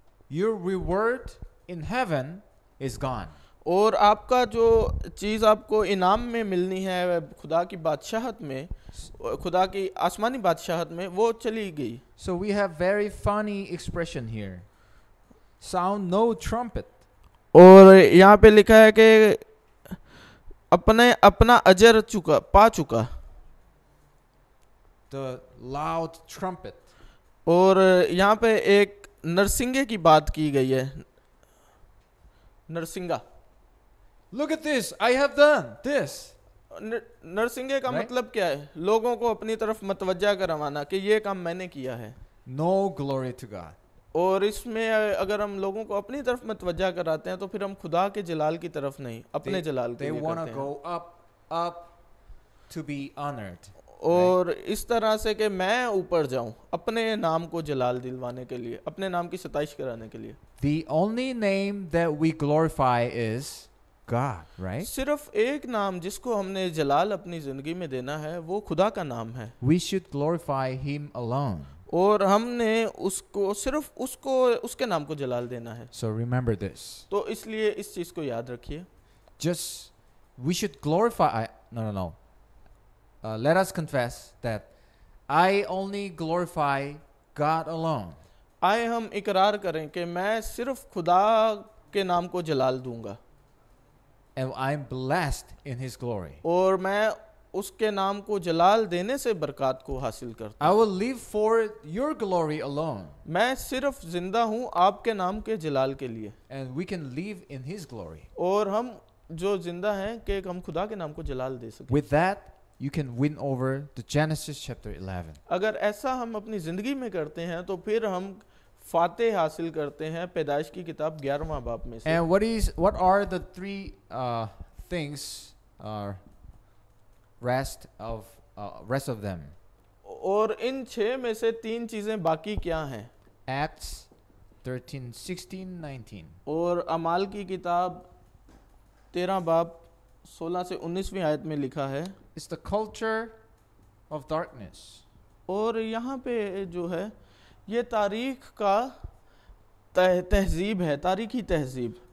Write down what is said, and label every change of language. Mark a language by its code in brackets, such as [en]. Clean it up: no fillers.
[en] Your reward in heaven is gone. [hi] और आपका जो चीज़ आपको इनाम में मिलनी है खुदा की बादशाहत में, खुदा की आसमानी बादशाहत में, वो चली गई। [en] So we have very funny expression here. Sound no trumpet. [hi] और यहाँ पे लिखा है कि अपना अजर पा चुका। [en] The loud trumpet. [hi] और यहाँ पे एक नरसिंगे की बात की गई है। नरसिंगा, [en] Look at this, I have done this. [hi] नरसिंगे का [en] Right? [hi] मतलब क्या है? लोगों को अपनी तरफ मतवज्जा करवाना कि ये काम मैंने किया है। [en] No glory to God. [hi] और इसमें अगर हम लोगों को अपनी तरफ मतवज्जा कराते हैं तो फिर हम खुदा के जलाल की तरफ नहीं, अपने जलाल के [en] They [hi] लिए [en] want [hi] करते [en] to [hi] हैं। [en] go up to be honored. [hi] और इस तरह से कि मैं ऊपर जाऊं अपने नाम को जलाल दिलवाने के लिए, अपने नाम की सताइश कराने के लिए। [en] The only name that we glorify is God, right? [hi] सिर्फ एक नाम जिसको हमने जलाल अपनी जिंदगी में देना है वो खुदा का नाम है। [en] We should glorify Him alone. [hi] और हमने सिर्फ उसके नाम को जलाल देना है। [en] So remember this. [hi] तो इसलिए इस चीज को याद रखिए। [en] Just, we should glorify, no. Let us confess that I only glorify God alone. [hi] आए हम इकरार करें कि मैं सिर्फ खुदा के नाम को जलाल दूंगा [en] And I'm blessed in His glory. [hi] और मैं उसके नाम को जलाल देने से बरकत को हासिल करता [en] I will live for your glory alone. [hi] हूँ। मैं सिर्फ जिंदा हूँ आपके नाम के जलाल के लिए। [en] And we can live in His glory. [hi] और हम जो जिंदा हैं कि हम खुदा के नाम को जलाल दे सकें। [en] With that, you can win over the Genesis chapter 11. [hi] अगर ऐसा हम अपनी ज़िंदगी में करते हैं तो फिर हम फातेह हासिल करते हैं पैदाइश की किताब 11वां बाब में से। [en] And what are the three things, rest of them? [hi] और इन 6 में से 3 चीज़ें बाकी क्या हैं? [en] Acts 13, 16, 19. [hi] और अमाल की किताब 13 बाब 16 से 19वीं आयत में लिखा है। [en] It's the culture of darkness. [hi] और यहाँ पे जो है ये तारीख का तहजीब है, तारीखी तहजीब।